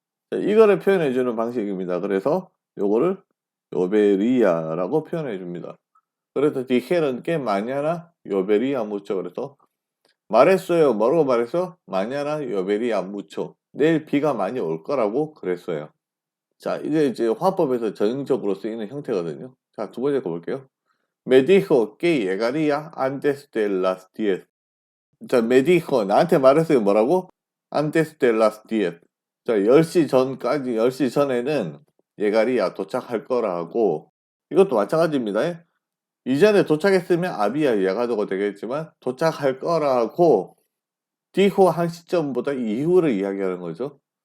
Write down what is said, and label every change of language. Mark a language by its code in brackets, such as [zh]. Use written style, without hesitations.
[ko] 자, 이거를 표현해 주는 방식입니다. 그래서 요거를 요베리아라고 표현해 줍니다. 그래서 디케론 게 마냐나 요베리아 무초. 그래서 말했어요. 뭐라고 말했어? 마냐나 요베리아 무초. 내일 비가 많이 올 거라고 그랬어요. 자, 이게 이제 화법에서 전형적으로 쓰이는 형태거든요. 자, 두 번째 거 볼게요. [es] Me dijo que llegaría antes de las 10. [ko] 자, 메디코 나한테 말했어요. 뭐라고? [es] Antes de las 10. [ko] 자, 10시 전까지 10시 전에는 예가리야 도착할 거라고. 이것도 마찬가지입니다. 이전에 도착했으면 아비야 예가도가 되겠지만 도착할 거라고 디호 한 시점보다 이후를 이야기하는 거죠.